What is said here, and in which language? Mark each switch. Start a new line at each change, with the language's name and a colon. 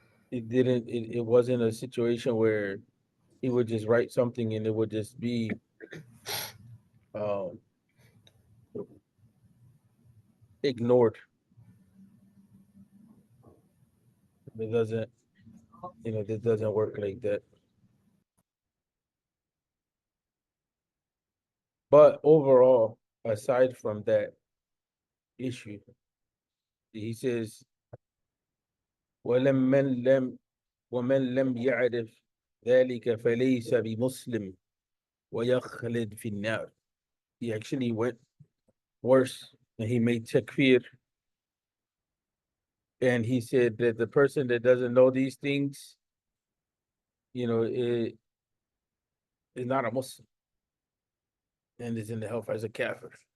English: It wasn't a situation where he would just write something and it would just be um, ignored. It doesn't, this doesn't work like that. But overall, aside from that issue, he says,
Arabic: وَلَمَّنْ لَمْ وَمَنْ لَمْ يَعْرِفْ ذَلِكَ فَلَيْسَ بِمُسْلِمٍ وَيَخْلِدْ فِي النَّارِ.
English: He actually went worse, and he made takfir, and he said that the person that doesn't know these things, is not a Muslim and is in the hellfire as a kafir.